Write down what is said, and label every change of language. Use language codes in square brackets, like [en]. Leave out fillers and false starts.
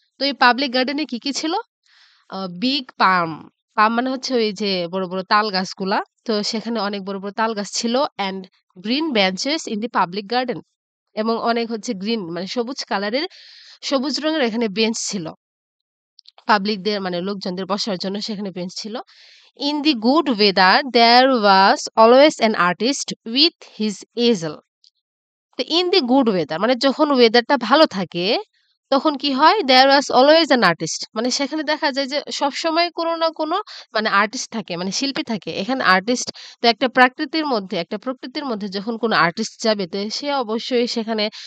[bn] তো এই পাবলিক গার্ডেনে কি, কি ছিল? বিগ পাম, পাম মানে হচ্ছে ওই যে বড়, বড় তাল গাছগুলা। তো সেখানে অনেক বড়, বড় তাল গাছ ছিল [en] and green benches in the public garden [bn] এবং অনেক হচ্ছে গ্রিন মানে সবুজ রঙের এখানে বেঞ্চ ছিল। পাবলিকদের মানে লোকজনদের বসার জন্য সেখানে বেঞ্চ ছিল। [en] In the good weather there was always an artist with his easel. [bn] তো [en] in the good weather [bn] মানে যখন ওয়েদারটা ভালো থাকে তখন কি হয় [en] there was always an artist [bn] মানে সেখানে দেখা যায় যে সবসময় কোনো না কোনো মানে আর্টিস্ট থাকে মানে শিল্পী থাকে এখানে আর্টিস্ট তো একটা প্রকৃতির মধ্যে যখন কোনো আর্টিস্ট যাবে তো সে অবশ্যই সেখানে